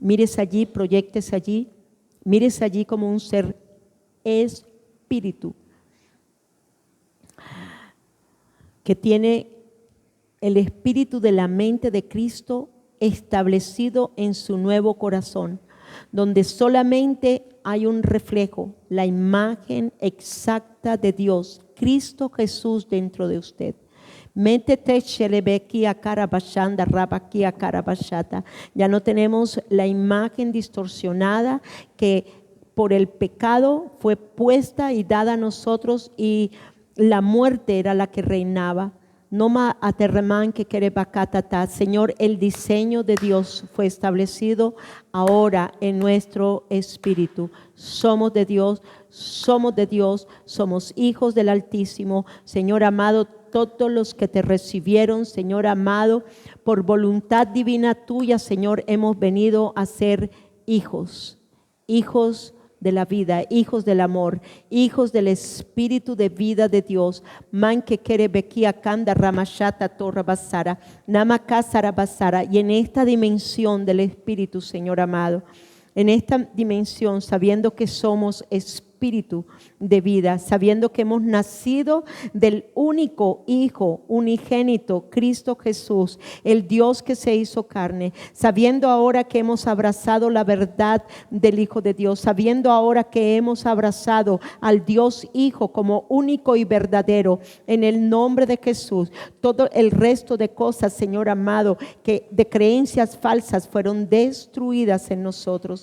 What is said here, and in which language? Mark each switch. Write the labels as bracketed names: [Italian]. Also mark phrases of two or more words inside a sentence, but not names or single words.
[Spanish] Mírese allí, proyéctese allí, mírese allí como un ser espíritu que tiene el espíritu de la mente de Cristo establecido en su nuevo corazón, donde solamente hay un reflejo, la imagen exacta de Dios, Cristo Jesús dentro de usted. Métete shelebekia karabashanda rabakia karabashata. Ya no tenemos la imagen distorsionada que por el pecado fue puesta y dada a nosotros, y la muerte era la que reinaba. Noma aterremán que kerebakatata. Señor, el diseño de Dios fue establecido ahora en nuestro espíritu. Somos de Dios, somos de Dios, somos hijos del Altísimo. Señor amado, todos los que te recibieron, Señor amado, por voluntad divina tuya, Señor, hemos venido a ser hijos, hijos de la vida, hijos del amor, hijos del espíritu de vida de Dios. Man que quiere bequia kanda ramashata torra basara, namakasara basara. Y en esta dimensión del espíritu, Señor amado, en esta dimensión, sabiendo que somos espíritu de vida, sabiendo que hemos nacido del único Hijo unigénito, Cristo Jesús, el Dios que se hizo carne, sabiendo ahora que hemos abrazado la verdad del Hijo de Dios, sabiendo ahora que hemos abrazado al Dios Hijo como único y verdadero, en el nombre de Jesús, todo el resto de cosas, Señor amado, que de creencias falsas fueron destruidas en nosotros.